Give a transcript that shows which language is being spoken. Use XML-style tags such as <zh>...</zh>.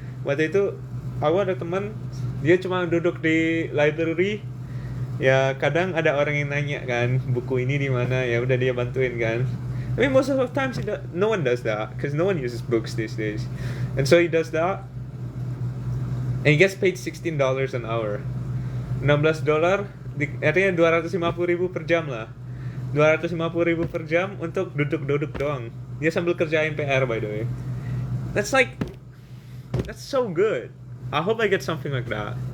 <id>Waktu itu aku ada teman, dia cuma duduk di library, ya kadang ada orang yang nanya kan buku ini di mana, ya udah dia bantuin kan.</id> <en>I mean, most of the times no one does that because no one uses books these days, and so he does that and he gets paid $16 an hour.</en> <id>$16 artinya 250.000 per jam lah. 250.000 per jam untuk duduk-duduk doang. Dia sambil kerjain PR,</id> <en>by the way. That's so good. I hope I get something like that.</en>